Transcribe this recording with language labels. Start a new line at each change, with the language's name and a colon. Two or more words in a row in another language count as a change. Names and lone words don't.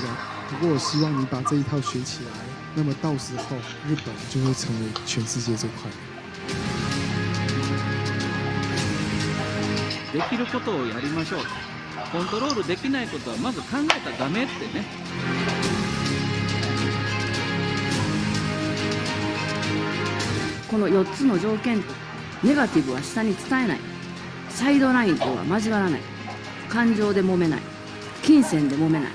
Chinese: 不过我希望你把这一套学起来，那么到时候日本就会成为全世界最快。
Japanese: できることをやりましょう。コントロールできないことはまず考えたらダメってね。この4つの条件、ネガティブは下に伝えない、サイドラインとは交わらない、感情で揉めない、金銭で揉めない。